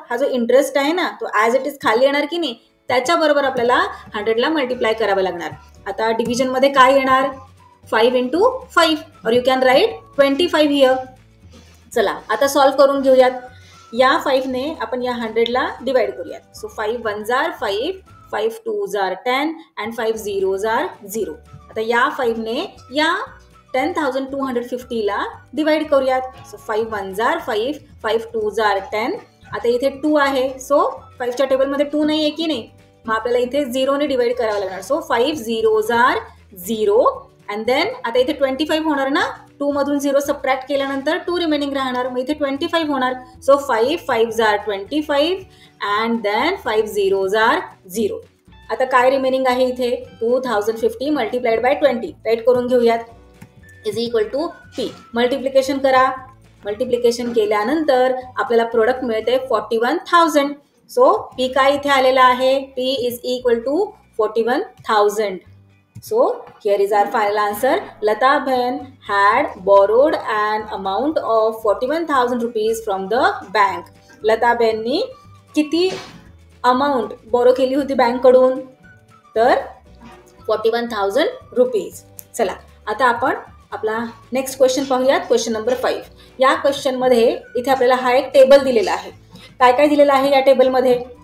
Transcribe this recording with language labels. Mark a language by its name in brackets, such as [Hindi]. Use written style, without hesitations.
[Marathi] हा जो इंटरेस्ट आहे ना तो ॲज इट इज खाली येणार की नाही त्याच्याबरोबर आपल्याला 100ला मल्टिप्लाय करावं लागणार. आता डिव्हिजनमध्ये काय येणार? 5 इंटू 5 और [English] You can write 25 here. [Marathi] चला आता सॉल्व्ह करून घेऊयात. या 5 ने आपण या 100ला डिवाइड करूयात. [English] So 5 1s are 5, 5 2s are 10 and 5 0s are 0. [Marathi] आता या 5 ने या 10,250ला डिवाइड करूयात. [English] So 5 1s are 5, 5 2s are 10. [Marathi] आता इथे 2 आहे सो 5च्या टेबलमध्ये 2 नाही आहे की नाही? मग आपल्याला इथे 0 ने डिवाइड करावं लागणार. So [English] 5 0s are 0 and then [Marathi] आता इथे 25 होणार ना? 2 मधून 0 सबट्रॅक्ट केल्यानंतर 2 रिमेनिंग राहणार. मग इथे 25 होणार. [English] So 5 5s are 25 and then 5 0s are 0. [Marathi] आता काय रिमेनिंग आहे इथे? 2050 मल्टिप्लाइड बाय 20 राईट करून घेऊयात. Is equal to P. Multiplication करा. मल्टिप्लिकेशन केल्यानंतर आपल्याला प्रोडक्ट मिळते 41,000. सो P काय इथे आलेला आहे? P is equal to 41,000. [English] So here is our final answer. Lata Ben had borrowed an amount of 41,000 rupees from the bank. [Marathi] Lata बेननी किती अमाऊंट बोरो केली होती बँककडून? तर 41,000 रुपीज. चला आता आपण आपला नेक्स्ट क्वेश्चन पाहूयात. Question number 5. या क्वेश्चनमध्ये इथे आपल्याला हा एक टेबल दिलेला आहे. काय काय दिलेलं आहे या टेबलमध्ये?